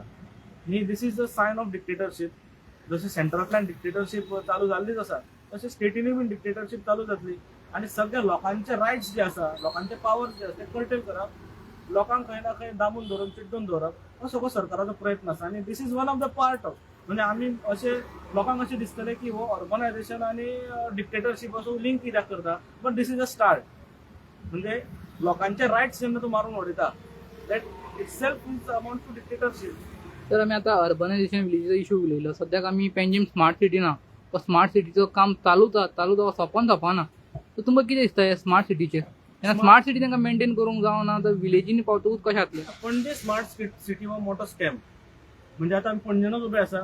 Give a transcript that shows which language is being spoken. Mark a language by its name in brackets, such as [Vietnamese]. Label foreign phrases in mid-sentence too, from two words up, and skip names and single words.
[English] He this is the sign of dictatorship. [Konkani] जशें सेंट्रलांतल्यान डिक्टेटरशीप चालू जाल्लीच आसा तशें स्टेटीनूय बीन डिक्टेटरशीप चालू जातली. आनी सगळे लोकांचे रायट्स जे आसा, लोकांचे पावर्स जे आसा ते कर्टेल करप, लोकांक खंय ना खंय दामून धरून चिड्डून धरप, हो सगळो सरकाराचो प्रयत्न आसा. [English] आनी this is one of the part of, [Konkani] म्हणजे आमी अशें लोकांक अशें दिसतलें की हो अर्बनायझेशन आनी डिक्टेटरशीप असो लिंक कित्याक करता, [English] but this is a start. [Konkani] म्हणजे लोकांचे रायट्स जेन्ना तूं मारून उडयता [English] that itself is amount to dictatorship. [Konkani] तर आमी आतां अर्बनायजेशन विलेजीचो इशू उलयलो. सद्याक आमी पेंजीम स्मार्ट सिटी ना, स्मार्ट सिटीचो काम चालूच सोंपना. तर तुमकां कितें दिसता ह्या स्मार्ट सिटीचेर? जेन्ना स्मार्ट सिटी तांकां मेंटेन करूंक जावना तर विलेजींनी पावतकूच कशें जातलें? पणजे स्मार्ट सिटी हो मोठो स्कॅम. म्हणजे आतां आमी पणजेनूच उबे आसा.